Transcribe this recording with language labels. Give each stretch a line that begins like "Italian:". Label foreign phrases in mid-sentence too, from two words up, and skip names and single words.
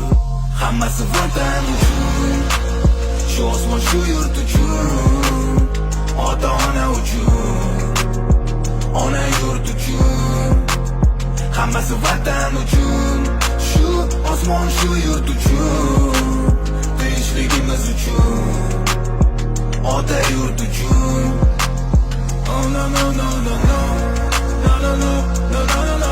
Uzbek: Hammasi vatan uchun, shu osmon shu yurt uchun, ota ona uchun, ona yurt uchun. Hammasi vatan uchun, shu osmon shu yurt uchun, tinchligimiz uchun, ota yurt uchun.
English: Oh no no no no no no no no no.